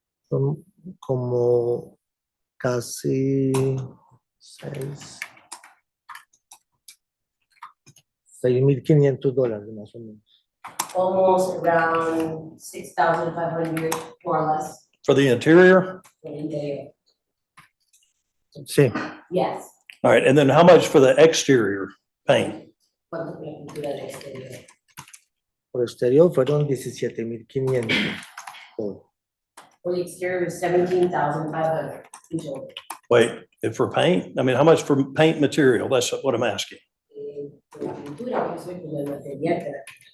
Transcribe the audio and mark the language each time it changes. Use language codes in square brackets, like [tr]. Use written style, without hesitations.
[es] Son como casi $6,500 más o menos. [en] Almost around 6,500, more or less, For the interior? for the interior. [es] Sí, [en] Yes. All right, and then how much for the exterior paint? [es] ¿Cuánto fue la pintura del exterior? por exterior fueron 17,500. Todo. [en] For the exterior is 17,500 in total. Wait, and for paint? I mean, how much for paint material? That's what I'm asking. [es] For la pintura, pues, por el material, pero